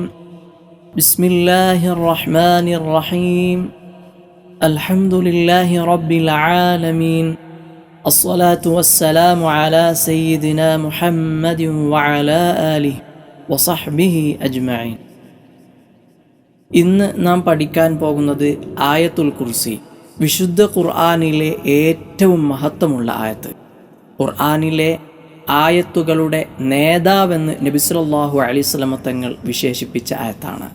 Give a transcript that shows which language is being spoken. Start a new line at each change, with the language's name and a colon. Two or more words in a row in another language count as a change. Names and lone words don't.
Arabic: بسم الله الرحمن الرحيم. الحمد لله رب العالمين. الصلاة والسلام على سيدنا محمد وعلى آله وصحبه أجمعين.
Malayalam: ഇന്ന് നാം പഠിക്കാൻ പോകുന്നത് ആയത്തുൽ കുർസി, വിശുദ്ധ ഖുർആനിലെ ഏറ്റവും മഹത്വമുള്ള ആയത്ത്. ഖുർആനിലെ ആയത്തുകളുടെ നേതാവെന്ന് നബി
Arabic: صلى الله عليه وسلم
Malayalam: തങ്ങൾ വിശേഷിപ്പിച്ച ആയത്താണ്.